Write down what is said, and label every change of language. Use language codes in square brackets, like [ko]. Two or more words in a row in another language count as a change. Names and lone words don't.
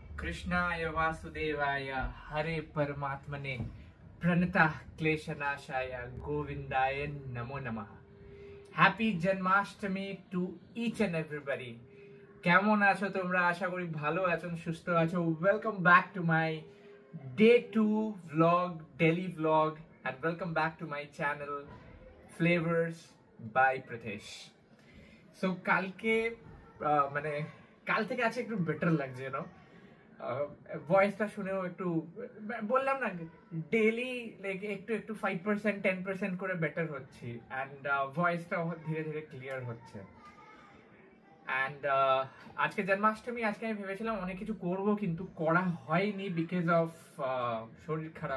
[sa] कृष्णाय वासुदेवाय हरे परमात्मने प्रणतः क्लेशनाशाय गोविंदाय नमो नमः। [en] Happy Janmashtami to each and everybody. [bn] কেমন আছো তোমরা? আশা করি ভালো আছো, সুস্থ আছো। [en] Welcome back to my day 2 vlog, daily vlog, and welcome back to my channel Flavors by Pritesh. [bn] So কালকে মানে কাল থেকে আছে একটু বেটার লাগছে, [en] you know, [bn] ভয়েসটা শুনেও একটু বললাম না, [en] daily like [bn] একটু একটু 5% 10% করে বেটার হচ্ছে, অ্যান্ড ভয়েসটা ধীরে ধীরে ক্লিয়ার হচ্ছে। অ্যান্ড আজকে জন্মাষ্টমী, আজকে আমি ভেবেছিলাম অনেক কিছু করব, কিন্তু করা হয়নি [en] because of [bn] শরীর খারাপ।